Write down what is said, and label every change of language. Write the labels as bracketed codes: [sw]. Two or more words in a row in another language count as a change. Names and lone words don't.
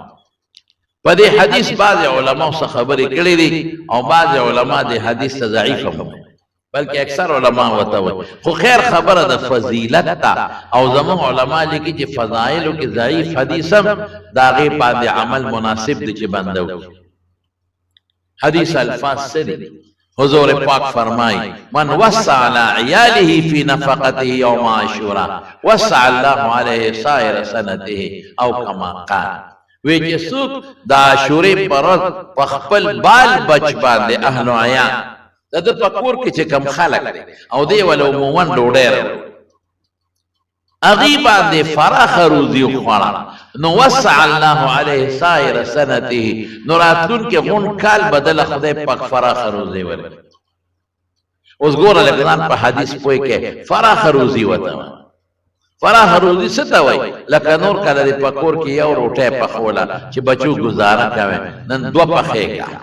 [ps] په دې حدیث بعض علماء څه خبرې کړې دي، او بعض علماء دې حدیث ته ضعیف هم بلکې اکثر علماء ورته وایي، خو خیر خبره د فضیلت ته. او زموږ علماء لیکي چې فضایلو کې ضعیف حدیث هم د هغې باندې عمل مناسب دی چې بنده وکړي. حدیث الفاظ څه دي؟ حضور پاک فرمائی [ar] من وسع على عیاله فی نفقته یوم عاشورا وسع اللہ علیہ سائر سنته او کما قال. [ps] وی چې څوک د عاشورې پر ورځ په خپل بال بچ باندې اهل و عیان د ده په کور کې چې کوم خلک دی او دی ول عموما ډوډۍ راوړي هغې باندې فراخه روزي وخوړه، نو [ar] وسع الله علیه سائر سنته، [ps] نو راتلونکي غون کال بدله خدای پاک فراخه روزي ورکړي. اوس ګوره لږ ځان په حدیث پوه کې فراخه روزي ورته وایي. فراخه روزي څه ته وایي؟ لکه نور کله دې په کور کې یو روټۍ پخوله چې بچو ګزاره کوي، نن دوه پخې کا.